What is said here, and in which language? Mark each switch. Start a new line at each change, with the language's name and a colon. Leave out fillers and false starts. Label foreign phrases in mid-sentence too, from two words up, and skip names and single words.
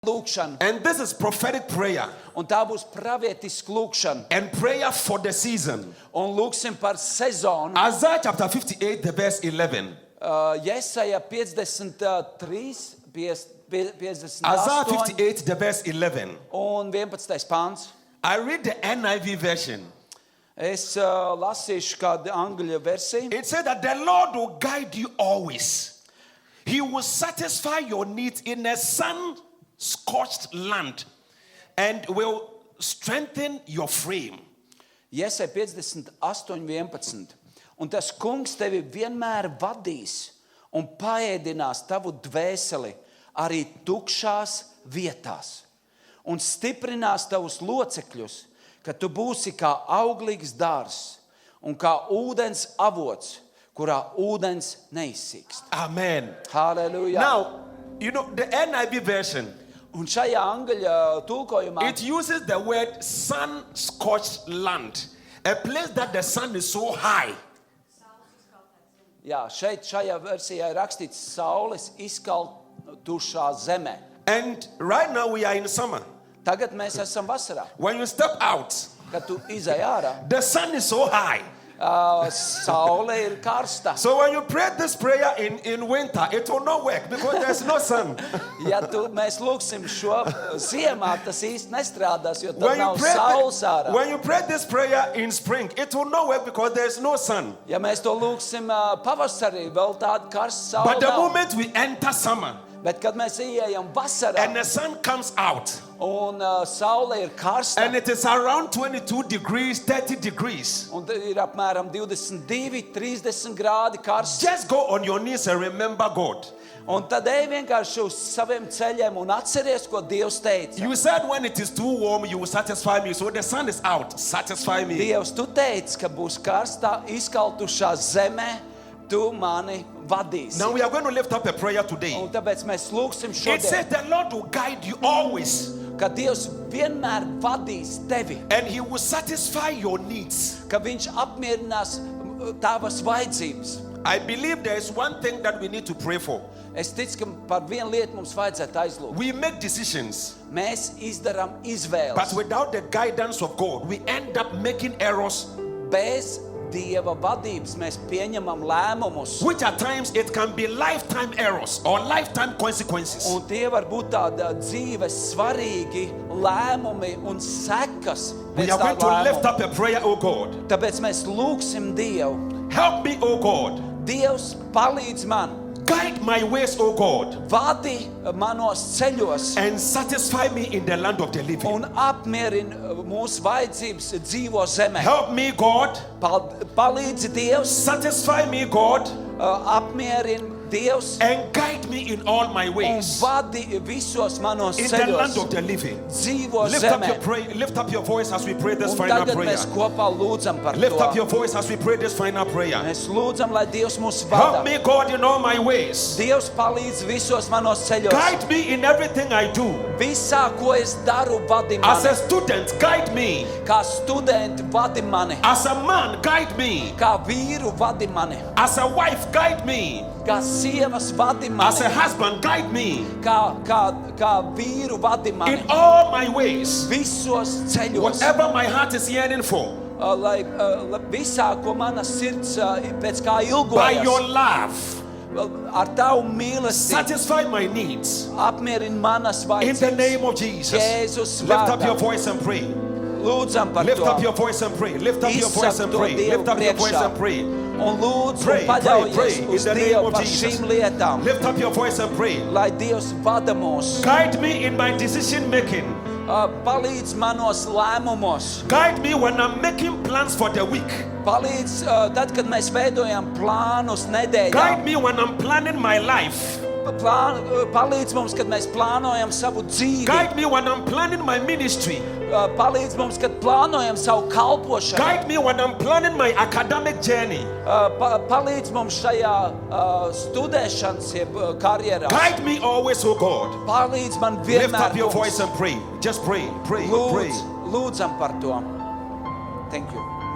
Latvian: lūkšana.
English: And this is prophetic prayer
Latvian: Un tā būs pravietiska lūkšana.
English: and prayer for the season.
Latvian: Un lūksim par sezonu.
English: Isaiah chapter 58, the verse 11.
Latvian: Jesaja 53, 58
English: Isaiah 58, the verse 11.
Latvian: un 11. pāns.
English: I read the NIV version.
Latvian: Es lasīšu kādu angļu versiju.
English: It said that the Lord will guide you always. He will satisfy your needs in a sun-scorched land and will strengthen your frame.
Latvian: Jesaja 58:11. Un tas kungs tevi vienmēr vadīs un paēdinās tavu dvēseli arī tukšās vietās un stiprinās tavus locekļus, ka tu būsi kā auglīgs dārzs un kā ūdens avots, kurā ūdens neizsīkst. Amen. Halleluja!
English: Now, you know, the NIV version,
Latvian: Un šajā angļu tulkojumā
English: it uses the word sun-scorched land, a place that the sun is so high.
Latvian: jā, šajā versijā ir rakstīts saules izkaltušā zemē.
English: And right now we are in summer.
Latvian: Tagad mēs esam vasarā.
English: When you step out,
Latvian: Kad tu izej ārā,
English: the sun is so high.
Latvian: saule ir karsta.
English: So when you pray this prayer in winter, it will not work because there's no sun.
Latvian: Ja mēs lūksim šo ziemā, tas īsti nestrādās, jo tad
English: When you,
Latvian: nav saules ārā.
English: when you pray this prayer in spring, it will not work because there's no sun.
Latvian: Ja mēs to lūksim pavasarī, vēl tāda karsta
English: But
Latvian: saule
English: the
Latvian: nav.
English: moment we enter summer
Latvian: Bet kad mēs ieejam vasarā
English: and the sun comes out
Latvian: un saule ir karsta
English: and it is around 22 degrees, 30 degrees,
Latvian: un ir apmēram 22, 30 grādi karsts,
English: just go on your knees and remember God.
Latvian: un tad ej vienkārši uz saviem ceļiem un atceries, ko Dievs teica.
English: You said when it is too warm, you will satisfy me. So the sun is out, satisfy me.
Latvian: Dievs, tu teici, ka būs karstā izkaltušā zemē, tu mani vadīsi.
English: Now we are going to lift up a prayer today.
Latvian: Un tāpēc mēs lūksim
English: It says
Latvian: šodien,
English: the Lord will guide you always
Latvian: ka Dievs vienmēr vadīs tevi,
English: and He will satisfy your needs.
Latvian: ka Viņš apmierinās tavas vajadzības.
English: I believe there is one thing that we need to pray for.
Latvian: Es ticu, ka par vienu lietu mums vajadzētu aizlūgt.
English: We make decisions,
Latvian: Mēs izdarām
English: but
Latvian: izvēles.
English: without the guidance of God, we end up making errors,
Latvian: Bez Dieva vadības mēs pieņemam lēmumus.
English: which at times it can be lifetime errors or lifetime consequences.
Latvian: Un tie var būt tādi dzīves svarīgi lēmumi un sekas.
English: We
Latvian: pēc
English: are
Latvian: tā
English: going to lift
Latvian: lēmuma.
English: up a prayer, oh God.
Latvian: Tāpēc mēs lūgsim Dievu.
English: Help me, oh God.
Latvian: Dievs, palīdz man,
English: Guide my ways, oh God,
Latvian: vadi manos ceļos
English: and satisfy me in the land of the living.
Latvian: un apmierini mūsu vajadzības dzīvo zemē.
English: Help me, God.
Latvian: Palīdzi Dievs,
English: Satisfy me, God,
Latvian: apmierini Dievs
English: and guide me in all my
Latvian: un
English: ways
Latvian: vadi visos manos
English: in the land
Latvian: ceļos.
English: of the living.
Latvian: Dzīvo
English: Lift
Latvian: zemē.
English: up your voice as we pray this
Latvian: Un
English: final
Latvian: tagad
English: prayer.
Latvian: mēs kopā lūdzam par
English: Lift up
Latvian: to.
English: your voice as we pray this final prayer.
Latvian: Mēs lūdzam, lai Dievs mūs
English: Help
Latvian: vada.
English: me, God, in all my ways.
Latvian: Dievs palīdz visos manos ceļos.
English: Guide me in everything I do.
Latvian: Visā, ko es daru, vadi
English: As a
Latvian: mani.
English: student, guide me.
Latvian: Kā studenti, vadi mani.
English: As a man, guide me.
Latvian: Kā vīru, vadi mani.
English: As a wife, guide me.
Latvian: Kā sievas, vadi
English: As a
Latvian: mani.
English: husband, guide me.
Latvian: Kā vīru, vadi mani.
English: In all my ways.
Latvian: Visos ceļos.
English: Whatever my heart is yearning for.
Latvian: Lai visā, ko mana sirds pēc kā
English: By your
Latvian: ilgojas,
English: love,
Latvian: ar tavu mīlestību
English: satisfy my needs.
Latvian: apmierini manas
English: In the
Latvian: vajadzības.
English: name of Jesus.
Latvian: Jēzus
English: Lift up
Latvian: vārdā.
English: your voice and pray.
Latvian: Lūdzam par
English: Lift
Latvian: to.
English: up your voice and pray. Lift up your voice and
Latvian: Izsaka to
English: pray.
Latvian: Dievu
English: Lift up your voice
Latvian: priekšā.
English: and pray.
Latvian: Un lūdzu,
English: Pray,
Latvian: un paļaujies
English: pray, pray,
Latvian: uz
English: in the name
Latvian: Dievu
English: of
Latvian: par
English: Jesus.
Latvian: šīm lietām,
English: Lift up your voice and pray.
Latvian: lai Dievs vada mūs.
English: Guide me in my decision making.
Latvian: Palīdz manos lēmumos.
English: Guide me when I'm making plans for the week.
Latvian: Palīdz tad, kad mēs veidojam plānus
English: Guide
Latvian: nedēļā.
English: me when I'm planning my life.
Latvian: Palīdz mums, kad mēs plānojam savu dzīvi.
English: Guide me when I'm planning my ministry.
Latvian: Palīdz mums, kad plānojam savu kalpošanu.
English: Guide me when I'm planning my academic journey.
Latvian: Palīdz mums šajā studēšanas jeb karjerā.
English: Guide me always, oh God.
Latvian: Palīdz man
English: Lift
Latvian: vienmēr.
English: up your
Latvian: Kungs.
English: voice and pray. Just pray, pray, pray.
Latvian: Lūdzam par to.
English: Thank you.